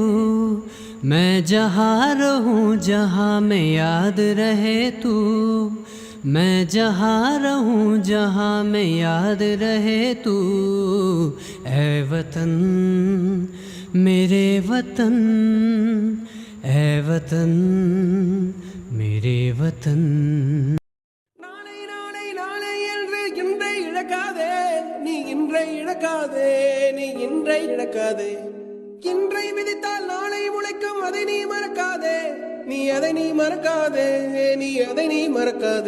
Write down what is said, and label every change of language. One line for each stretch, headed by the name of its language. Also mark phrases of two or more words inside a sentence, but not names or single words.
Hindi: मैं जहाँ रहूँ जहाँ में याद रहे तू, मैं जहाँ रहूँ जहाँ में याद रहे तू। ऐ वतन मेरे वतन, ऐ वतन मेरे वतन।
Tamil: நாளை நாளை நாளை என்று இன்றை இழக்காதே, நீ இன்றை இழக்காதே, நீ இன்றை இழக்காதே. இன்றை விதித்தால் நாளை முளைக்கும், அதை நீ மறக்காதே, நீ அதை நீ மறக்காதே, நீ அதை நீ மறக்காதே.